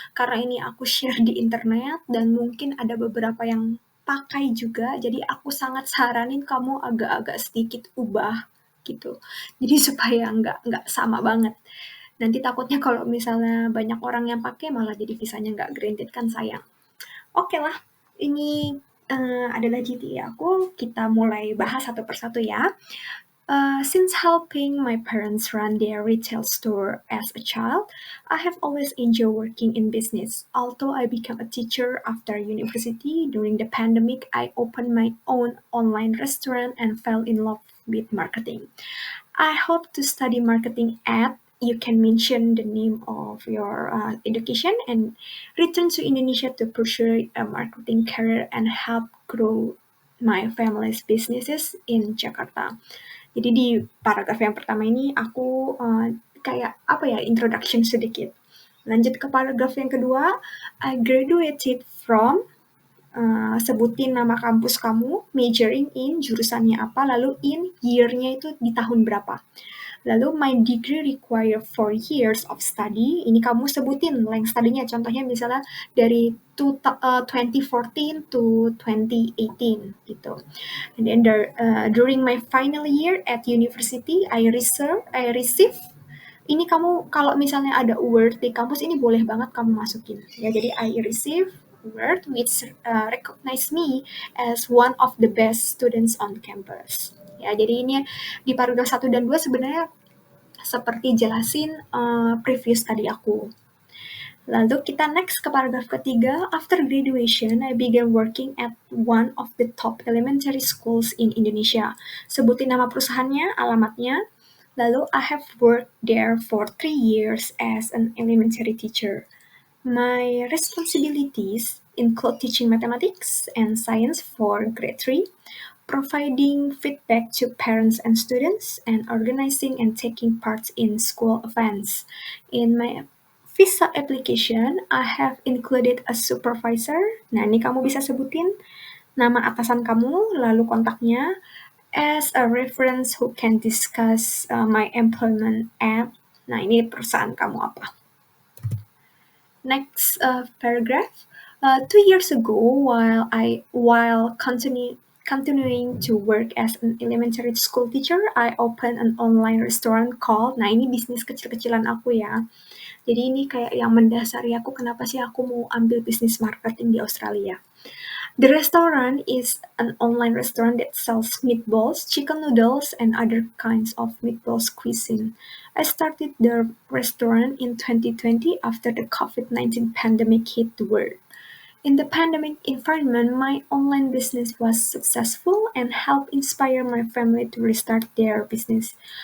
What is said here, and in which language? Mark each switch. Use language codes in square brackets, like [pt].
[id] Karena ini aku share di internet dan mungkin ada beberapa yang pakai juga, jadi aku sangat saranin kamu agak-agak sedikit ubah gitu. Jadi supaya nggak sama banget. Nanti takutnya kalau misalnya banyak orang yang pakai malah jadi visanya nggak granted kan sayang. Oke lah, ini adalah GT aku. Kita mulai bahas satu persatu ya. [en] Since helping my parents run their retail store as a child, I have always enjoyed working in business. Although I became a teacher after university, during the pandemic, I opened my own online restaurant and fell in love with marketing. I hope to study marketing at you can mention the name of your education and return to Indonesia to pursue a marketing career and help grow my family's businesses in Jakarta. [id] Jadi di paragraf yang pertama ini aku kayak apa ya introduction sedikit. Lanjut ke paragraf yang kedua, [en] I graduated from [id] sebutin nama kampus kamu, [en] majoring in, [id] jurusannya apa, lalu in, year-nya itu di tahun berapa. Lalu [en] my degree require 4 years of study. [id] Ini kamu sebutin length study-nya. Contohnya misalnya dari 2014 to 2018 gitu. [en] And then during my final year at university, I receive [id] ini kamu kalau misalnya ada award di kampus ini boleh banget kamu masukin ya. Jadi [en] I receive award which recognize me as one of the best students on campus. [id] Ya, jadi ini di paragraf 1 dan 2 sebenarnya seperti jelasin previous tadi aku. Lalu kita next ke paragraf ketiga. [en] After graduation, I began working at one of the top elementary schools in Indonesia. [id] Sebutin nama perusahaannya, alamatnya. Lalu [en] I have worked there for 3 years as an elementary teacher. My responsibilities include teaching mathematics and science for grade 3, providing feedback to parents and students, and organizing and taking part in school events. In my visa application, I have included a supervisor. [id] Nah, ini kamu bisa sebutin nama atasan kamu, lalu kontaknya, [en] as a reference who can discuss my employment at. [id] Nah, ini perusahaan kamu apa. [en] Next paragraph. 2 years ago, while continuing to work as an elementary school teacher, I opened an online restaurant called. [id] Nah, ini bisnis kecil-kecilan aku ya. Jadi ini kayak yang mendasari aku kenapa sih aku mau ambil bisnis marketing di Australia. [en] The restaurant is an online restaurant that sells meatballs, chicken noodles, and other kinds of meatballs cuisine. I started the restaurant in 2020 after the COVID-19 pandemic hit the world. In the pandemic environment, my online business was successful and helped inspire my family to restart their business.